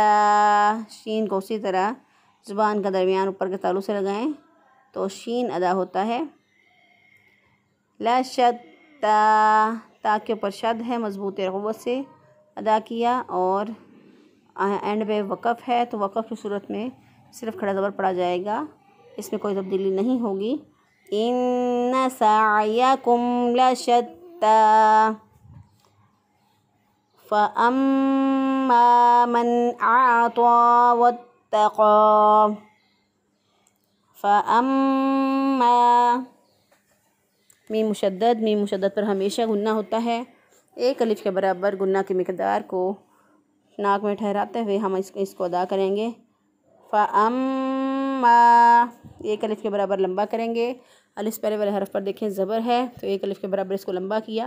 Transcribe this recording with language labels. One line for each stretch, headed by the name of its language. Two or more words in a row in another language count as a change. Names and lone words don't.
Hindi: शीन को उसी तरह ज़ुबान का दरमियान ऊपर के तालु से लगाएं तो शीन अदा होता है। लशत्ता, ता के ऊपर शद है, मज़बूत क़ुव्वत से अदा किया। और एंड पे वक़्फ़ है, तो वक़्फ़ की सूरत में सिर्फ़ खड़ा ज़बर पढ़ा जाएगा, इसमें कोई तब्दीली नहीं होगी।
Arabic: إن سعيكم لشتى فأما من أعطى واتقى.
Hindi: फ़अम्मा, मीम मुशद्दद पर हमेशा गुन्ना होता है। एक अलिफ के बराबर गुन्ना की मिक़दार को नाक में ठहराते हुए हम इसको अदा करेंगे। फ़अम्मा, एक अलिफ के बराबर लंबा करेंगे। अलिफ पहले वाले हरफ पर देखें ज़बर है, तो एक अलिफ के बराबर इसको लंबा किया।